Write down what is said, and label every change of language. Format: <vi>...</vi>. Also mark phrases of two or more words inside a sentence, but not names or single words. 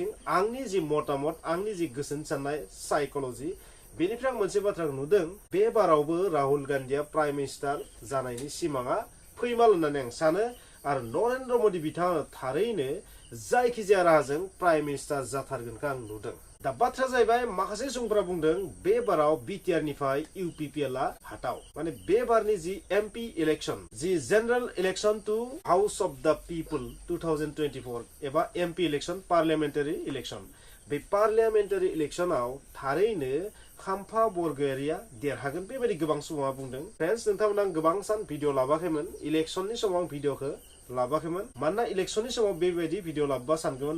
<brx>आंनि जि मतामत आंनि जि गोसोनि साननाय साइकोलॉजी बेनिफ्राय आं मोनसे बाथ्राखौ नुदों बे बारावबो राहुल गान्धीया</brx> <en>prime minister</en> <brx>जानायनि सिमाङा फैमाल होननानै आं सानो आरो नरेन्द्र मोदी बिथाङा थारैनो जायखिजाया राहाजों</brx> <en>prime minister</en> <brx>जाथारगोनखौ आं नुदों दा बाथ्राया जाहैबाय माखासे सुबुंफोरा बुंदों बे बाराव BTR निफ्राय UPPL आ हाताव माने बे बारनि जि</brx> <en>MP election</en> <brx>जि</brx> <en>general election to house of the people</en> <brx>2024 एबा</brx> <en>MP election parliamentary election</en> <brx>बे पार्लियामेन्टारि इलेक्शनाव थारैनो खाम्फा बरगयारिया देरहागोन बेबायदि गोबां सुबुङा बुंदों फ्रेन्ड्स नोंथांमोना आं गोबां सान भिडिअ लाबाखैमोन इलेक्शननि समाव आं भिडिअखौ लाबाखैमोन मानोना इलेक्शननि समाव बेबायदि भिडिअ लाबा सानगौमोन</brx>